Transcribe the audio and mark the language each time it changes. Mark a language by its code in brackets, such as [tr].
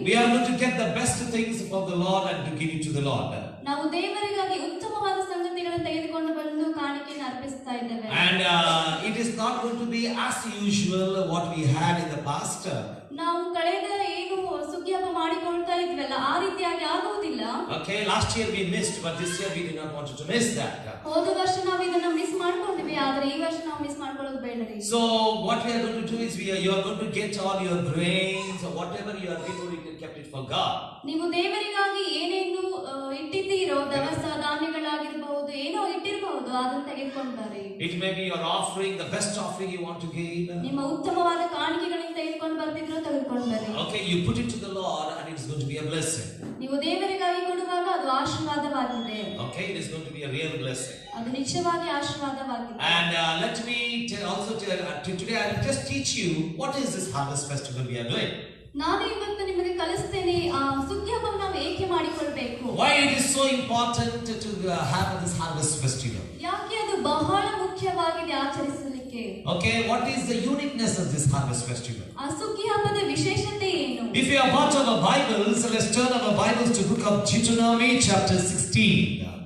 [en] we are going to get the best things from the Lord and to give it to the Lord. [kn] ನಾವು ದೇವರಿಗಾಗಿ ಉತ್ತಮವಾದ ಸಂಗತಿಗಳನ್ನು ತೆಗೆದುಕೊಂಡು ಬಂದು ಕಾಣಿಕೆಯನ್ನು ಅರ್ಪಿಸ್ತಾ ಇದ್ದೇವೆ. [en] And it is not going to be as usual what we had in the past. [kn] ನಾವು ಕಳೆದ ಏನು ಸುಗ್ಗಿ ಹಬ್ಬ ಮಾಡಿಕೊಳ್ತಾ ಇದ್ವಲ್ಲ ಆ ರೀತಿಯಾಗಿ ಆಗುವುದಿಲ್ಲ. [en] Okay, last year we missed, but this year we did not want to miss that. [kn] ಹೋದ ವರ್ಷ ನಾವು ಇದನ್ನ ಮಿಸ್ ಮಾಡ್ಕೊಂಡಿವಿ, ಆದ್ರೆ ಈ ವರ್ಷ ನಾವು ಮಿಸ್ ಮಾಡ್ಕೊಳ್ಳೋದು ಬೇಡರಿ. [en] So what we are going to do is you are going to get all your grains or whatever you are doing, you can kept it for God. [kn] ನೀವು ದೇವರಿಗಾಗಿ ಏನೇನು ಇಟ್ಟಿದ್ದೀರೋ ದವಸ ಧಾನ್ಯಗಳಾಗಿರಬಹುದು, ಏನೋ ಇಟ್ಟಿರಬಹುದು, ಅದನ್ನು ತೆಗೆದುಕೊಂಡು ಬರ್ರಿ. [en] It may be your offering, the best offering you want to give. [kn] ನಿಮ್ಮ ಉತ್ತಮವಾದ ಕಾಣಿಕೆಗಳನ್ನು ತೆಗೆದುಕೊಂಡು ಬರ್ತಿದ್ರು ತೆಗೆದುಕೊಂಡು ಬರ್ರಿ. [en] Okay, you put it to the Lord and it is going to be a blessing. [kn] ನೀವು ದೇವರಿಗಾಗಿ ಕೊಡುವಾಗ ಅದು ಆಶೀರ್ವಾದವಾಗಿದೆ. [en] Okay, it is going to be a real blessing. [kn] ಅದು ನಿಜವಾಗಿ ಆಶೀರ್ವಾದವಾಗಿದೆ. [en] And let me also today I will just teach you what is this harvest festival we are doing. [kn] ನಾನು ಇವತ್ತು ನಿಮಗೆ ಕಲಿಸ್ತೇನೆ ಸುಗ್ಗಿ ಹಬ್ಬವನ್ನು ನಾವು ಏಕೆ ಮಾಡಿಕೊಳ್ಳಬೇಕು. [en] Why it is so important to have this harvest festival. [kn] ಯಾಕೆ ಅದು ಬಹಳ ಮುಖ್ಯವಾಗಿದೆ ಆಚರಿಸಲಿಕ್ಕೆ. [en] Okay, what is the uniqueness of this harvest festival? [kn] ಆ ಸುಗ್ಗಿ ಹಬ್ಬದ ವಿಶೇಷತೆ ಏನು? [en] If you have brought our Bibles, let's turn our Bibles to book of Deuteronomy chapter 16.